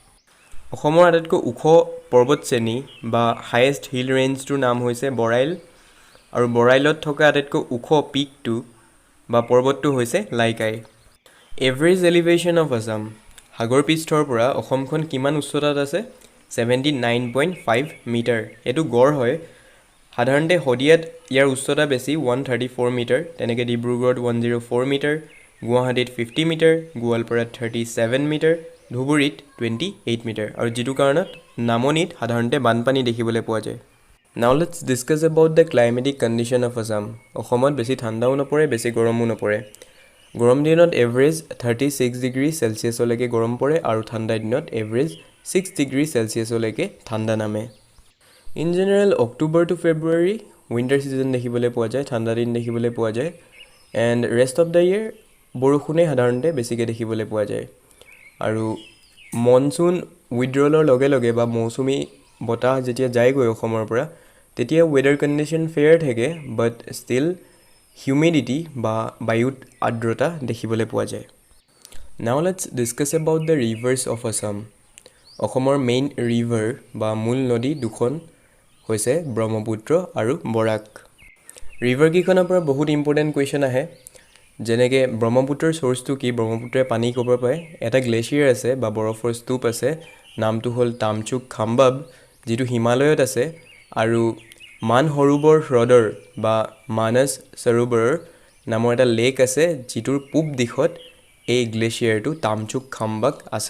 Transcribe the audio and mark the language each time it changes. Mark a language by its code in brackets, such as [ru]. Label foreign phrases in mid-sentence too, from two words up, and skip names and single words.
[as] অসমৰ আটাইতকৈ ওখ পৰ্বত শ্ৰেণী বা [en] highest hill [as] ৰেঞ্জটোৰ নাম হৈছে বৰাইল আৰু বৰাইলত থকা আটাইতকৈ ওখ পিকটো বা পৰ্বতটো হৈছে লাইকাই [en] average elevation of Assam [as] সাগৰ পৃষ্ঠৰ পৰা অসমখন কিমান উচ্চতাত আছে 79.5 মিটাৰ এটো গড় হয় সাধাৰণতে হদিয়াত ইয়াৰ উচ্চতা বেছি 134 মিটাৰ তেনেকৈ ডিব্ৰুগড়ত 104 মিটাৰ গুৱাহাটীত 50 মিটাৰ গোৱালপাৰাত 37 মিটাৰ ধুবুৰীত 28 মিটাৰ আৰু যেটো কাৰণত নামনিত সাধাৰণতে বানপানী দেখিবলৈ পোৱা যায় [en] Now let's discuss about the climatic condition of Assam [as] অসমত বেছি ঠাণ্ডাও নপৰে বেছি গৰমও নপৰে গৰম দিনত এভাৰেজ 36 ডিগ্ৰী সেলসিয়াছলৈকে গৰম পৰে আৰু ঠাণ্ডা দিনত এভাৰেজ 6 ডিগ্ৰী সেলসিয়াছলৈকে ঠাণ্ডা নামে [en] in general October to February winter season [as] দেখিবলৈ পোৱা যায় ঠাণ্ডা দিন দেখিবলৈ পোৱা যায় [en] and rest of the year [as] বৰষুণে সাধাৰণতে বেছিকৈ দেখিবলৈ পোৱা যায় আৰু [en] monsoon withdrawalৰ [as] লগে লগে বা মৌচুমী বতাহ যেতিয়া যায়গৈ অসমৰ পৰা তেতিয়া [en] weather condition fair [as] থাকে [en] but still humidity [as] বা বায়ুত আৰ্দ্ৰতা দেখিবলৈ পোৱা যায়। [en] Now let's discuss about the rivers of Assam. [as] অসমৰ [en] main river [as] বা মূল নদী দুখন হৈছে ব্ৰহ্মপুত্ৰ আৰু বৰাক। ৰিভাৰকেইখনৰ পৰা বহুত [en] important question [as] আহে, যেনেকৈ ব্ৰহ্মপুত্ৰৰ চ'ৰ্চটো কি, ব্ৰহ্মপুত্ৰই পানী ক'ৰ পৰা পায়। এটা গ্লেছিয়াৰ আছে বা বৰফৰ স্তূপ আছে, নামটো হ'ল তামচুক খাম্বাব, যিটো হিমালয়ত আছে, আৰু মানসৰোবৰ হ্ৰদৰ বা মানস সৰোবৰৰ নামৰ এটা লেক আছে, যিটোৰ পূব দিশত এই গ্লেছিয়াৰটো তামচুক খাম্বাক আছে।